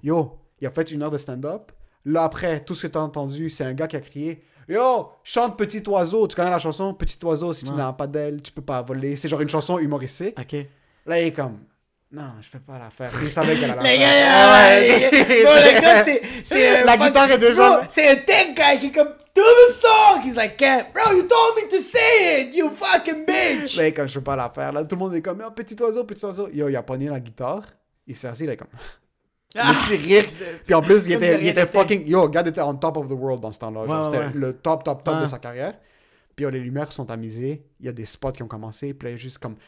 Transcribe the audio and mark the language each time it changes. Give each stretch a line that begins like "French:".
French: Yo, il a fait 1 heure de stand-up. Là, après, tout ce que t'as entendu, c'est un gars qui a crié « Yo, chante Petit Oiseau ». Tu connais la chanson « Petit Oiseau, si tu Ouais. n'as pas d'aile, tu peux pas voler ». C'est genre une chanson humoristique. Ok. Là, il est comme « Non, je peux pas la faire ». Il savait qu'elle allait la faire. gars, Ouais. bro, le gars, c'est La guitare est déjà... Bro, c'est un tech guy qui est comme
English: do the song. He's like, can't. Bro, you told me to say it, you fucking bitch.
French: Là, comme je peux pas la faire. Là, tout le monde est comme oh, Petit Oiseau, Petit Oiseau ». Yo, il a pogné la guitare. Il s'est assis, il est comme... Ah, Le petit rire. Puis en plus, il Comme de était rien n'était. fucking... Yo, Gad était
English: on top of the world
French: dans ce temps-là. Genre, Ouais, c'était ouais. le top Ouais. de sa carrière. Puis yo, les lumières sont amusées. Il y a des spots qui ont commencé. Puis là, il y a juste comme...